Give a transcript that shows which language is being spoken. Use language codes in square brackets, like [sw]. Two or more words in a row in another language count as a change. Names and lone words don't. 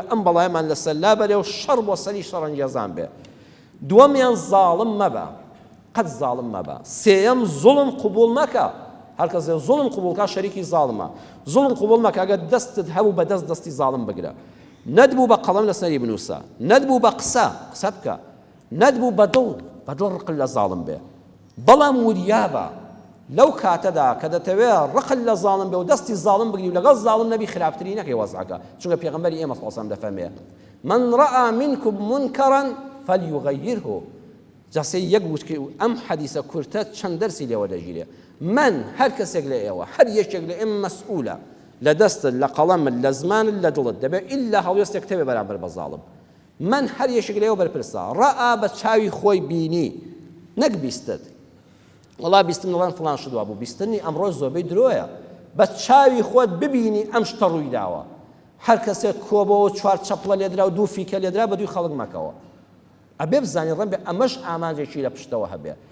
[ckb] ئەم بەڵایمان لەسەر لا بەرێ و شەڕ بۆ سەری شەڕەنگێزان بێ دووەمیان زاڵم مەبە قەت زاڵم مەبە سێیەم زوڵم قبوڵ مەکە هەر کەسێ زوڵم قبوڵکە شەریکی زاڵمە زوڵم قبوڵ مەکە ئەگەر دەستت هەبوو بە دەستی زاڵم بگرە نەدبوو بە قەڵەم لەسەری بنووسە نەدبوو بە قسە بکە نەدبوو بە دڵ ڕقل لە زاڵم بێ بەڵام وریابە لەو کاتەدا کە دەتەوێت ڕقل لە زاڵم بێ و دەستی زاڵم بگری و لەگەڵ زاڵم نەبی خراپتری نەکەی وەزعەکە چونکە پێغەمبەری ئێمە [ar] صلی الله علیه و سلم [ckb] دەفەرمێ [ar] من رأى منكم منكرا فليغيره [ckb] جاسەی یەک وشکی و ئەم حەدیسە کورتە چەند دەرسی لێوە دەگیرێ من هەر کەسێک لە ئێوە هەر یەکێک لە ئێمە مەسئولە لە دەستت لە قەڵەمت لە زمانت لە دڵت دەبێت ئیلا هەڵوێستێک تەوێ بەرامبەر بە زاڵم من هەر یەکێک لە ئێوە بەرپرسە ڕائا بە چاوی خۆی بینی نەک بیستت وەڵا بیستم دەڵێن فڵان شتوا بوو بیستنی ئەمڕۆ زۆربەی درۆیە بە چاوی خۆت ببینی ئەم شتە ڕووی داوە هەر کەسێک کۆبەوە چوار چەپڵە لێدرا و دوو فیکە لێدرا بە دوی خەڵک مەکەوە ئەبێ بزانین ڕەن بێ ئەمەش ئامانجێکی لە پشتەوە هەبێ